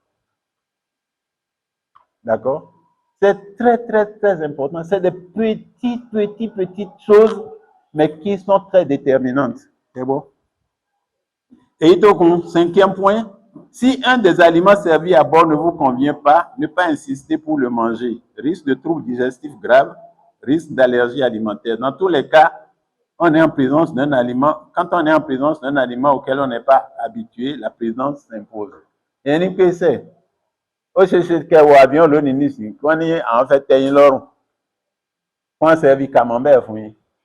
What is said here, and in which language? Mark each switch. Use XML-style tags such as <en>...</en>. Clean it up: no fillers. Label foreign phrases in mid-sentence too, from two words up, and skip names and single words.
<fr>D'accord? C'est très, très, très important. C'est des petites choses, mais qui sont très déterminantes. C'est bon? Et donc, 5e point, si un des aliments servis à bord ne vous convient pas, ne pas insister pour le manger. Risque de troubles digestifs graves, risque d'allergie alimentaire. Dans tous les cas, on est en présence d'un aliment. Quand on est en présence d'un aliment auquel on n'est pas habitué, la présence s'impose. Et une que c'est.</fr> <yo>Ó ṣe ṣe kẹwọ avion lónìí nísìnyí wọ́n ní àwọn fẹ́ tẹ́ yín lọ́rùn wọ́n</yo> <fr>servi camembert</fr> <yo>fún yín</yo>